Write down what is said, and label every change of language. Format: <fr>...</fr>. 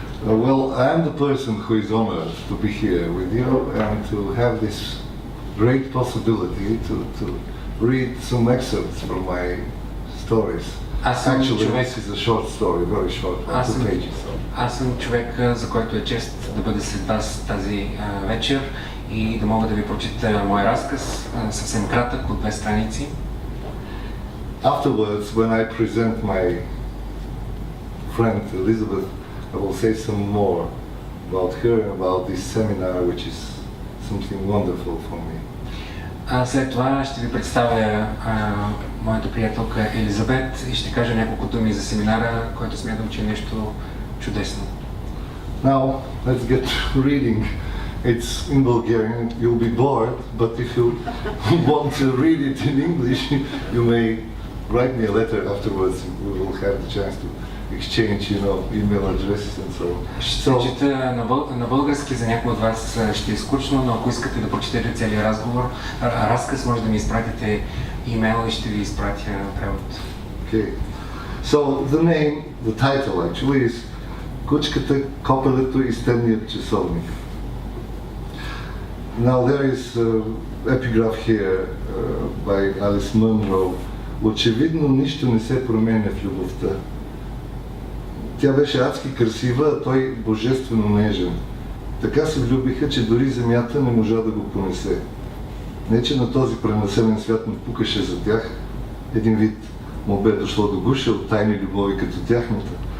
<en>Well, I am the person who is honored to be here with you and to have this great possibility to read some excerpts from my stories. Actually, this is a short story, very short, 2 pages.</en> <bg>Аз съм човек, за който е чест да бъда сред вас тази вечер и да мога да ви прочита мой разказ, съвсем кратък, от 2 страници.</bg> <en>Afterwards, when I present my friend Elizabeth, I will say some more about her and about this seminar, which is something wonderful for me.</en> <bg>След това ще ви представя моята приятелка Елизабет и ще кажа няколко думи за семинара, който смятам, че е нещо чудесно.</bg> <en>Now, let's get reading. It's in Bulgarian. You'll be bored, but if you want to read it in English, you may write me a letter afterwards. We will have the chance to exchange, email addresses and so on.</en> <bg>Ще чета на български, за някои от вас ще е скучно, но ако искате да прочетете целият разказ, може да ми изпратите имейл и ще ви изпратя превод.</bg> <en>Okay. So the title actually is Кучката, копелето и стенният часовник. Now there is epigraph here by Alice Munro.</en> <bg>Очевидно нищо не се променя в любовта. Тя беше адски красива, а той божествено нежен. Така се влюбиха, че дори земята не можа да го понесе. Не, че на този пренаселен свят не пукаше за тях. Един вид му бе дошло до гуша от тайни любови като тяхната.</bg>